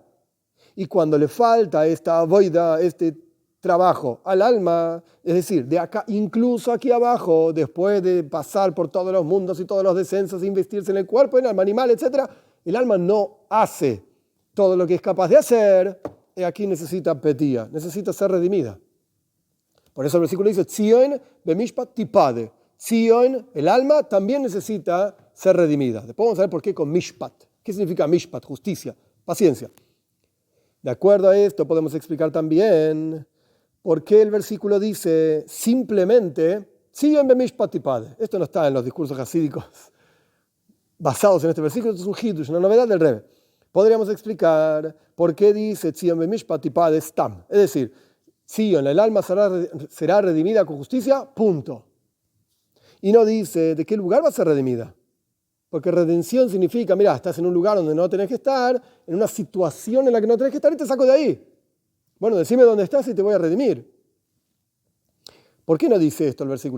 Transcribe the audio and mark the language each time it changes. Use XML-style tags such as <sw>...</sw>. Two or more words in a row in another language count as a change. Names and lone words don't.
<es>Y cuando le falta esta avoida, este trabajo al alma, es decir, de acá, incluso aquí abajo, después de pasar por todos los mundos y todos los descensos, investirse en el cuerpo, en el alma animal, etc., el alma no hace todo lo que es capaz de hacer, y aquí necesita petía, necesita ser redimida. Por eso el versículo dice,</es> <he>ציון במשפט תפדה.</he> <es>Tzion, el alma, también necesita ser redimida. Después vamos a ver por qué con mishpat. ¿Qué significa mishpat? Justicia, paciencia. De acuerdo a esto podemos explicar también por qué el versículo dice simplemente</es> <he>ציון במשפט תפדה.</he> <es>Esto no está en los discursos hasídicos basados en este versículo, esto es un hidush, una novedad del Rebbe. Podríamos explicar por qué dice</es> <he>ציון במשפט תפדה</he> <es>stam. Es decir, Tzion, el alma será redimida con justicia, punto. Y no dice de qué lugar va a ser redimida. Porque redención significa, mira, estás en un lugar donde no tenés que estar, en una situación en la que no tenés que estar y te saco de ahí. Bueno, decime dónde estás y te voy a redimir. ¿Por qué no dice esto el versículo?</es>